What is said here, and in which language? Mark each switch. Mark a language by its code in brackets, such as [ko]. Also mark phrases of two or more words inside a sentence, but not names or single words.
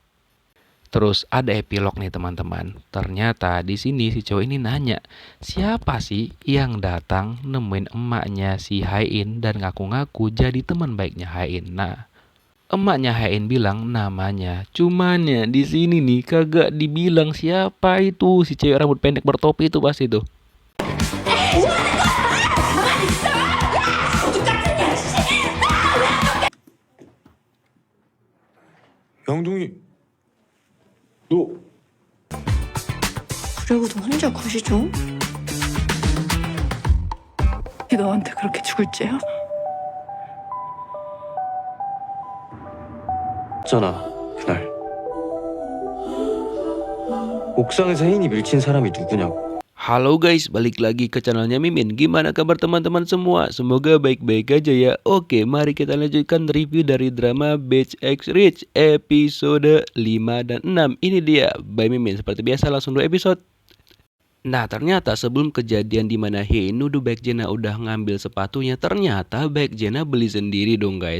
[id] Terus ada epilog nih teman-teman. Ternyata di sini si cowok ini nanya, siapa sih yang datang nemuin emaknya si Hyein dan ngaku-ngaku jadi teman baiknya Hyein. Nah, emaknya Hyein bilang namanya. Cuman ya di sini nih kagak dibilang siapa itu si cewek rambut pendek bertopi itu pasti tuh. [ko] 양동이 너 그러고도 혼자 굳이 좀? 너한테 그렇게 죽을 죄야? 있잖아 그날 옥상에서 혜인이 밀친 사람이 누구냐고. [id] Halo guys, balik lagi ke channelnya Mimin. Gimana kabar teman-teman semua? Semoga baik-baik aja ya. Oke, mari kita lanjutkan review dari drama Batch X Rich episode 5 dan 6. Ini dia by Mimin. Seperti biasa langsung 2 episode. Nah ternyata sebelum kejadian dimana Hyein nuduh Baek Jena udah ngambil sepatunya, ternyata Baek Jena beli sendiri dong guys.